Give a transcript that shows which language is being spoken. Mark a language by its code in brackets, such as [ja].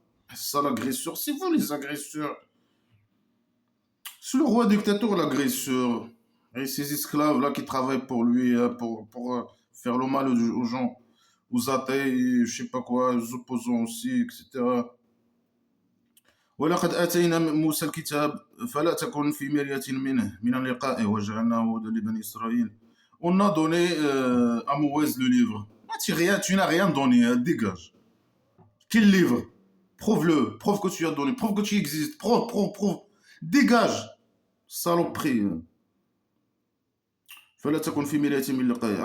[fr] C'est ça l'agresseur, c'est vous les agresseurs. C'est le roi dictateur l'agresseur. Et ces esclaves là qui travaillent pour lui, hein, pour faire le mal aux gens, aux athées, je sais pas quoi, aux opposants aussi, etc. [ar] ولقد آتينا موسى الكتاب فلا تكن في مرية منه من اللقاء وجعلناه هدى لبني إسرائيل. [fr] On a donné à Moïse le livre. Ah, tu n'as rien donné, hein, dégage. Quel livre? Prouve-le, prouve que tu as donné, prouve que tu existes, prouve. Dégage, saloperie, hein. [ar] فلا تكن في مرية من لقائه.